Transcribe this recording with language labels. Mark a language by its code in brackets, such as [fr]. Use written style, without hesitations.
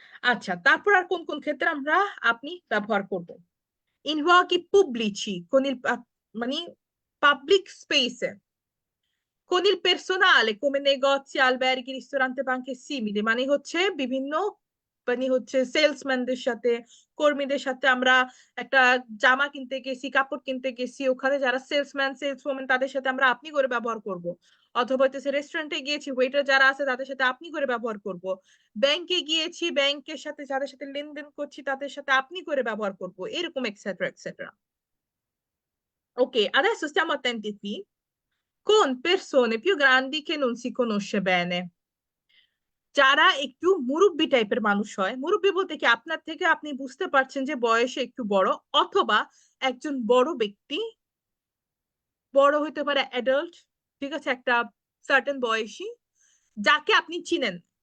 [bn] আচ্ছা, তারপর আর কোন কোন ক্ষেত্রে আমরা আপনি ব্যবহার করব? [it] In luoghi pubblici, [bn] মানে পাবলিক স্পেসে, [it] con il personale come negozi, alberghi, ristoranti, banche simili, [bn] মানে হচ্ছে বিভিন্ন মানে হচ্ছে সেলসম্যানদের সাথে, কর্মীদের সাথে আমরা একটা জামা কিনতে গেছি, কাপড় কিনতে গেছি, ওখানে যারা সেলসম্যান সেলসওম্যান তাদের সাথে আমরা আপনি করে ব্যবহার করব। অথবা হচ্ছে রেস্টুরেন্টে গিয়েছি, ওয়েটার যারা আছে তাদের সাথে আপনি করে ব্যবহার করব। ব্যাংকে গিয়েছি, ব্যাংকের সাথে যাদের সাথে লেনদেন করছি তাদের সাথে আপনি করে ব্যবহার করব, এরকম এক্সেট্রা এক্সেট্রা। [it] ওকে, adesso stiamo attenti qui. Con persone più grandi che non si conosce bene, [bn] যারা একটু মুরব্বি টাইপের মানুষ হয়, মুরব্বি বলতে কি আপনার থেকে আপনি বুঝতে পারছেন যে বয়সে একটু বড়, অথবা একজন বড় ব্যক্তি, বড় হইতে পারে অ্যাডাল্ট, ঠিক আছে, একটা সার্টেন বয়সী, যাকে আপনি চিনেন।